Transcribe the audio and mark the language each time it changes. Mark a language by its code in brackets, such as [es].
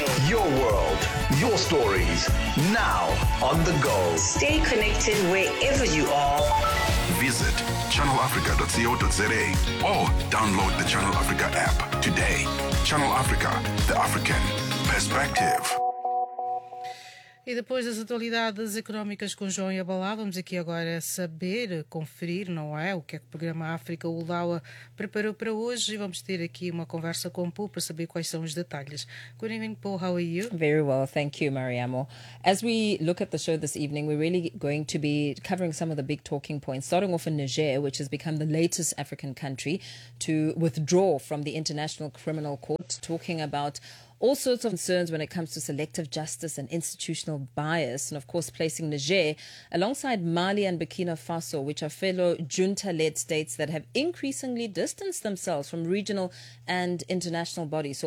[en] Your world, your stories, now on the go. Stay connected wherever you are. Visit channelafrica.co.za or download the Channel Africa app today. Channel Africa, the African perspective. [pt] E depois das atualidades económicas com João e Abalá, vamos aqui agora saber, conferir, não é? O que é que o programa África Ulaua preparou para hoje e vamos ter aqui uma conversa com o Paul para saber quais são os detalhes. [en] Good evening, Paul. How are you? Very well, thank you, Mariamo. As we look at the show this evening, we're really going to be covering some of the big talking points, starting off in Niger, which has become the latest African country to withdraw from the International Criminal Court, talking about all sorts of concerns when it comes to selective justice and institutional bias, and of course placing Niger alongside Mali and Burkina Faso, which are fellow junta-led states that have increasingly distanced themselves from regional and international bodies.